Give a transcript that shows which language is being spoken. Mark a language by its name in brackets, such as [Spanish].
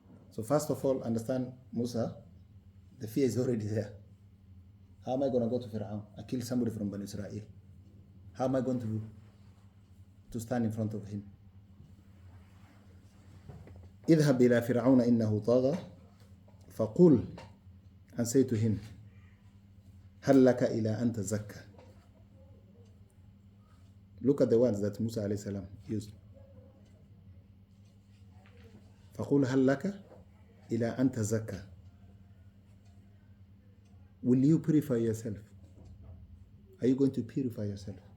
[English] So first of all, understand Musa, the fear is already there. How am I going to go to Fir'aun? I killed somebody from Banu Israel. How am I going to stand in front of him? [Arabic] اذهب إلى فرعون إنه طغى فقل, and say to him, هل لك إلى أن تزكى. [English] Look at the words that Musa alayhi salam used. [Arabic] فقل هل لك إلى أن تزكى. [English] Will you purify yourself? Are you going to purify yourself?